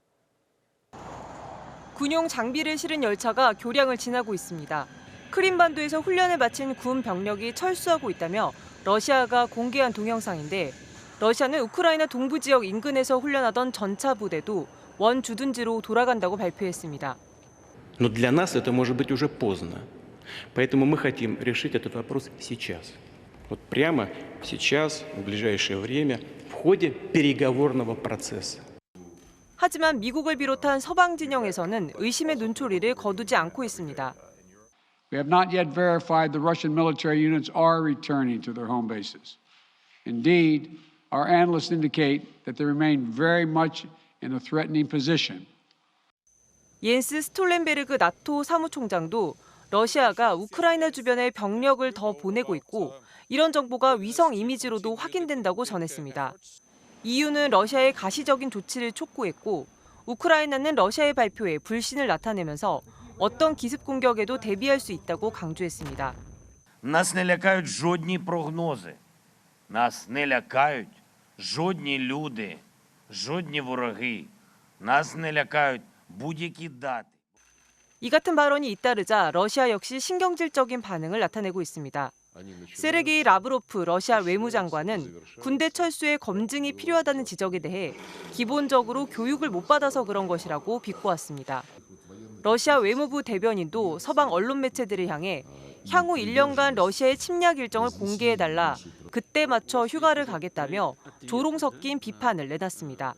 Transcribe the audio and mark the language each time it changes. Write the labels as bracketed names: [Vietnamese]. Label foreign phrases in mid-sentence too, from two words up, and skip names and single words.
[Korean] 군용 장비를 실은 열차가 교량을 지나고 있습니다. 크림반도에서 훈련을 마친 군 병력이 철수하고 있다며 러시아가 공개한 동영상인데 러시아는 우크라이나 동부 지역 인근에서 훈련하던 전차 부대도 원주둔지로 돌아간다고 발표했습니다. [Russian] Но для нас это может быть уже поздно. Поэтому мы хотим решить этот вопрос сейчас. Вот прямо сейчас, в ближайшее время, в ходе переговорного процесса. [Korean] 하지만 미국을 비롯한 서방 진영에서는 의심의 눈초리를 거두지 않고 있습니다. [English] We have not yet verified the Russian military units are returning to their home bases. Indeed, our analysts indicate that they remain very much in a threatening position. [Korean] 옌스 스톨렌베르그 나토 사무총장도 러시아가 우크라이나 주변에 병력을 더 보내고 있고 이런 정보가 위성 이미지로도 확인된다고 전했습니다. EU는 러시아의 가시적인 조치를 촉구했고 우크라이나는 러시아의 발표에 불신을 나타내면서 어떤 기습 공격에도 대비할 수 있다고 강조했습니다. [Ukrainian] Нас не лякають жодні прогнози. Нас не лякають жодні люди, жодні вороги. Нас не лякають будь-які дати. [Korean] 이 같은 발언이 잇따르자 러시아 역시 신경질적인 반응을 나타내고 있습니다. 세르게이 라브로프 러시아 외무장관은 군대 철수에 검증이 필요하다는 지적에 대해 기본적으로 교육을 못 받아서 그런 것이라고 비꼬았습니다. 러시아 외무부 대변인도 서방 언론 매체들을 향해 향후 1년간 러시아의 침략 일정을 공개해달라, 그때 맞춰 휴가를 가겠다며 조롱 섞인 비판을 내놨습니다.